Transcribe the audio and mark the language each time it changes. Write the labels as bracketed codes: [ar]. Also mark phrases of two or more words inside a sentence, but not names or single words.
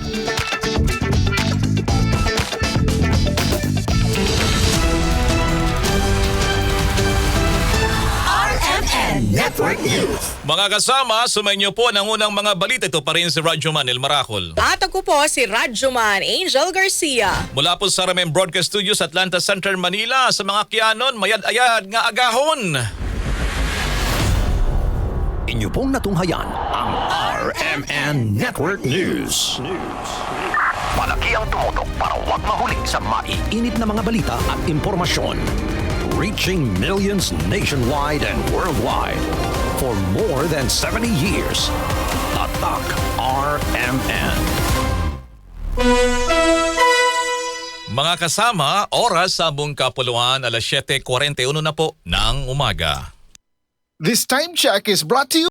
[en] Network News. [tl] Mga kasama, sumainyo po ng unang mga balita. Ito pa rin si Radyoman El Maracol. At ako po si Radyoman Angel Garcia. Mula po sa Ramen Broadcast Studios, Atlanta Center, Manila. [hil] Sa mga kianon, mayad-ayad nga agahon. [tl] inyo pong natunghayan ang RMN Network News. Malaki ang tumutok para huwag mahuli sa maiinit na mga balita at impormasyon. [en] Reaching millions nationwide and worldwide. For more than 70 years, [tl] Tatak RMN. Mga kasama, oras sa buong kapuluan, alas 7:41 na po ng umaga. [en] This time check is brought to you